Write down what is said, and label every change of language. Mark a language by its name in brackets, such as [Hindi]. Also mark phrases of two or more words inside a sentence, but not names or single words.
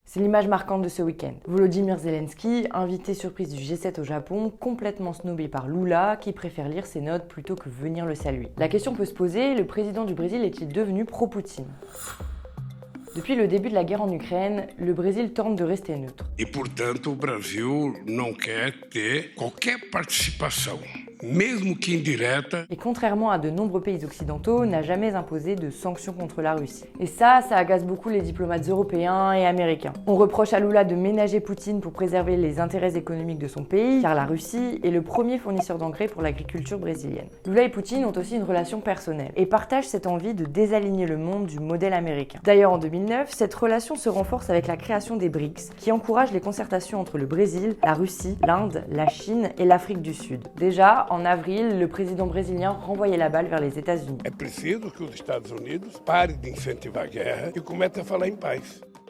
[French] C'est l'image marquante de ce week-end. Volodymyr Zelensky, invité surprise du G7 au Japon, complètement snobé par Lula, qui préfère lire ses notes plutôt que venir le saluer. La question peut se poser, le président du Brésil est-il devenu pro-Poutine ? Depuis le début de la guerre en Ukraine, le Brésil tente de rester neutre. [Portuguese] E, portanto, o Brasil não quer ter qualquer participação, mesmo que indireta. [French] Et contrairement à de nombreux pays occidentaux, n'a jamais imposé de sanctions contre la Russie. Et ça agace beaucoup les diplomates européens et américains. On reproche à Lula de ménager Poutine pour préserver les intérêts économiques de son pays, car la Russie est le premier fournisseur d'engrais pour l'agriculture brésilienne. Lula et Poutine ont aussi une relation personnelle, et partagent cette envie de désaligner le monde du modèle américain. D'ailleurs, en 2009, cette relation se renforce avec la création des BRICS, qui encourage les concertations entre le Brésil, la Russie, l'Inde, la Chine et l'Afrique du Sud. Déjà, en avril, le président brésilien renvoyait la balle vers les États-Unis. [Portuguese] É preciso que os Estados Unidos parem de incentivar a guerra e comecem a falar em paz.